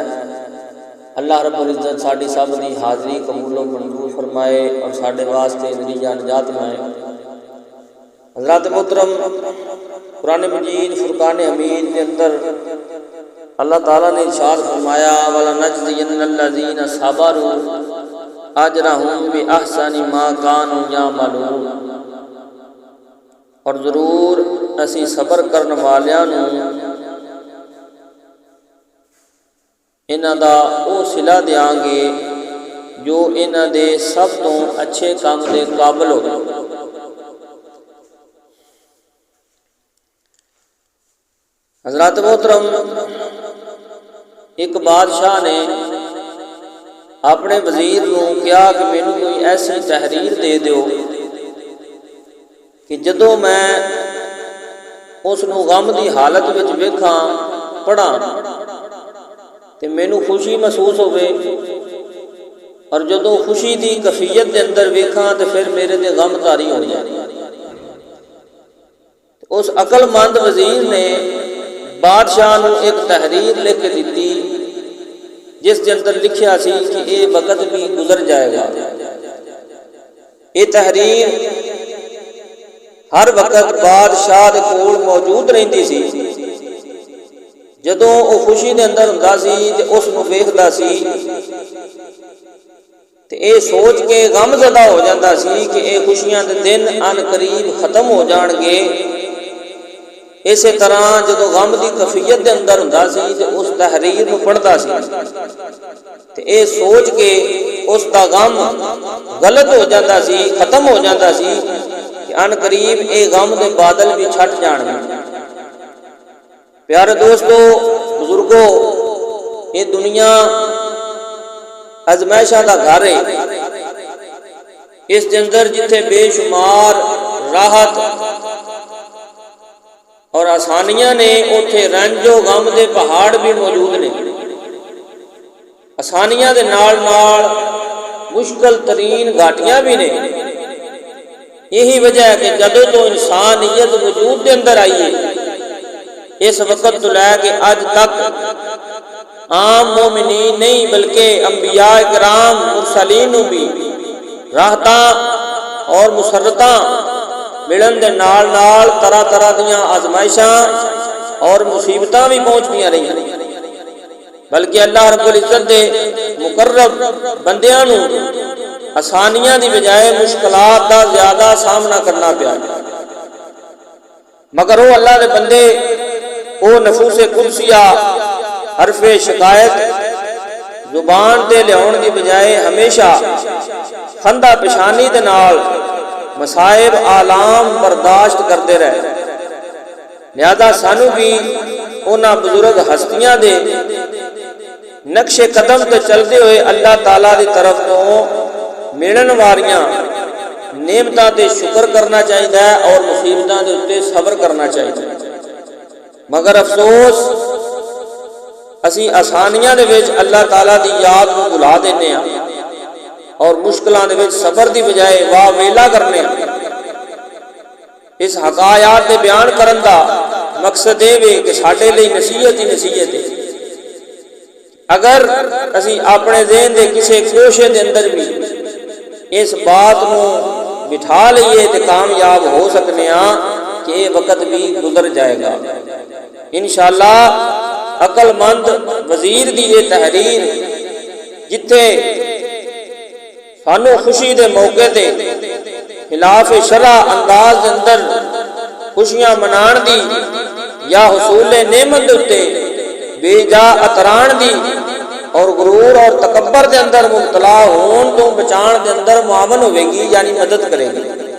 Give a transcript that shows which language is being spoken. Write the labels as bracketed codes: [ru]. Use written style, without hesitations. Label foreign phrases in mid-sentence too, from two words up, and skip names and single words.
[pa] اللہ رب العزت ساڈی سب دی حاضری قبول و منظور فرمائے اور ساڈے واسطے ذریعہ نجات بنائے۔ [ur] حضرات محترم، قرآن مجید فرقان حمید کے اندر اللہ تعالیٰ نے ارشاد فرمایا [ar] وَلَنَجْزِيَنَّ الَّذِينَ صَبَرُوا أَجْرَهُمْ بِأَحْسَنِ مَا كَانُوا يَعْمَلُونَ، [pa] اور ضرور اسی صبر کرن والیاں نوں انہاں دا او صلہ دیاں گے جو انہاں دے سب تو اچھے کام دے قابل ہو۔ حضرات محترم، ایک بادشاہ نے اپنے وزیر نو کہا کہ مینوں کوئی ایسی تحریر دے دیو کہ جدوں میں اس نو غم دی حالت وچ ویکھاں پڑھاں تے مینوں خوشی محسوس ہوے، اور جدوں خوشی دی کیفیت دے اندر ویکھاں تے پھر میرے تے غم طاری ہو جائے۔ اس عقل مند وزیر نے بادشاہ نو ایک تحریر لکھ کے دتی جس کے اندر لکھیا سی کہ اے وقت بھی گزر جائے گا۔ یہ تحریر ہر وقت بادشاہ دے کول موجود رہندی سی۔ جدوں او خوشی دے اندر ہوندا سی تے اس نو ویکھدا سی تے اے سوچ کے غم زدہ ہو جاندا سی کہ اے خوشیاں دے دن ان قریب ختم ہو جان گے۔ اسی طرح جدو غم دی کیفیت دے اندر ہوندا سی تے اس تحریر نو پڑھدا سی تے اے سوچ کے اس دا غم غلط ہو جاندا سی، ختم ہو جاندا سی کہ ان قریب اے غم دے بادل بھی چھٹ جان گے۔ پیارے دوستو، بزرگو، یہ دنیا ازمائشاں دا گھر ہے۔ اس دے اندر جتھے بے شمار راحت اور آسانیاں نے، اوتھے رنج و غم دے پہاڑ بھی موجود نے۔ آسانیاں دے نال نال مشکل ترین گھاٹیاں بھی نے۔ یہی وجہ ہے کہ جدوں تو انسانیت وجود دے اندر آئی ہے، اس وقت تو لے کے اج تک عام مومنین نہیں بلکہ انبیاء کرام مرسلین نو بھی راحتاں اور مسرتاں ملن دے نال نال طرح طرح دیاں آزمائشاں اور مصیبتاں بھی پہنچدیاں رہی، بلکہ اللہ رب العزت دے مقرب بندیاں نو آسانیاں دی بجائے مشکلات دا زیادہ سامنا کرنا پیا، مگر وہ اللہ دے بندے وہ نفوس قدسیہ حرف شکایت زبان تے لیاؤن دی بجائے ہمیشہ خندہ پشانی دے نال مصائب آلام برداشت کرتے رہے۔ لہذا سانو بھی انہاں بزرگ ہستیاں دے نقش قدم تے چلتے ہوئے اللہ تعالیٰ دی طرف تو ملن واریاں نعمتاں تے شکر کرنا چاہیے اور مصیبتاں دے اتے صبر کرنا چاہیے۔ مگر افسوس اسی آسانیاں دے وچ اللہ تعالیٰ دی یاد کو بھلا دینے ہاں اور مشکلاں دے وچ صبر دی بجائے واہ ویلا کرنے ہاں۔ اس حقائق دے بیان کرن دا مقصد یہ ہے کہ ساڈے لئی نصیحت ہی نصیحت ہے۔ اگر اسی اپنے ذہن دے کسے کوشے دے اندر بھی اس بات نو بٹھا لئیے تے کامیاب ہو سکنے ہاں کہ یہ وقت بھی گزر جائے گا۔ انشاءاللہ عقل مند وزیر دی یہ تحریر جتھے سانو خوشی دے موقع تے خلاف شرع انداز دے اندر خوشیاں منان دی یا حصول نعمت دے اتے بے جا اتران دی اور غرور اور تکبر دے اندر مبتلا ہون تو بچان دے اندر معاون ہوے گی، یعنی مدد کرے گی۔